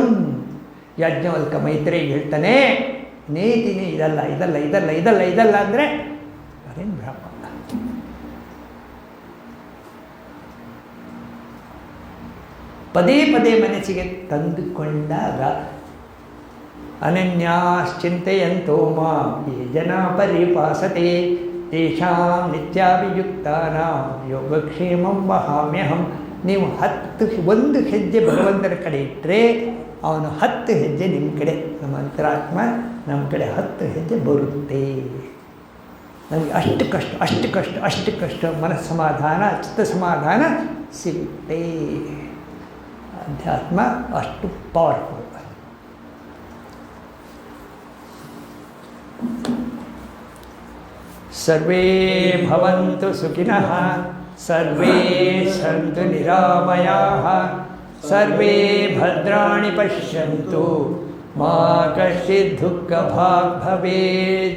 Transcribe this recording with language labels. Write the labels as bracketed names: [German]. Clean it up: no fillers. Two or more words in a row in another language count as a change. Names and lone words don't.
[Kannada] ಯಾಜ್ಞವಲ್ಕ ಮೈತ್ರೇಯ ಹೇಳ್ತಾನೆ, ನೇತಿನೇ ಇದಲ್ಲ ಅಂದರೆ ಅದೇನು ಬ್ರಹ್ಮ. ಪದೇ ಮನಸ್ಸಿಗೆ ತಂದುಕೊಂಡಾಗ [Sanskrit] ಅನನ್ಯಾಶ್ಚಿಂತೆಯಂತೋ ಮಾಂ ಯೇ ಜನಾ ಪರಿಪಾಸತೆ ತೇಷಾಂ ನಿತ್ಯಾಭಿಯುಕ್ತಾನಾಂ ಯೋಗಕ್ಷೇಮಂ ವಹಾಮ್ಯಹಂ. [Kannada] ನೀವು ಒಂದು ಹೆಜ್ಜೆ ಭಗವಂತನ ಕಡೆ ಇಟ್ಟರೆ ಅವನು 10 ಹೆಜ್ಜೆ ನಿಮ್ಮ ಕಡೆ, ನಮ್ಮ ಅಂತರಾತ್ಮ ನಮ್ಮ ಕಡೆ 10 ಹೆಜ್ಜೆ ಬರುತ್ತೆ. ನಮಗೆ ಅಷ್ಟು ಕಷ್ಟ ಮನಸ್ಸಮಾಧಾನ, ಚಿತ್ತ ಸಮಾಧಾನ ಸಿಗುತ್ತೆ. ಅಧ್ಯಾತ್ಮ ಅಷ್ಟು ಪವರ್ಫುಲ್. [Sanskrit] ಸರ್ವೇ ಭವಂತು ಸುಖಿನಃ, ಸರ್ವೇ ಸಂತು ನಿರಾಮಯಾಃ, ಸರ್ವೇ ಭದ್ರಾಣಿ ಪಶ್ಯಂತು, ಮಾ ಕಶ್ಚಿತ್ ದುಃಖಭಾಗ್ ಭವೇತ್.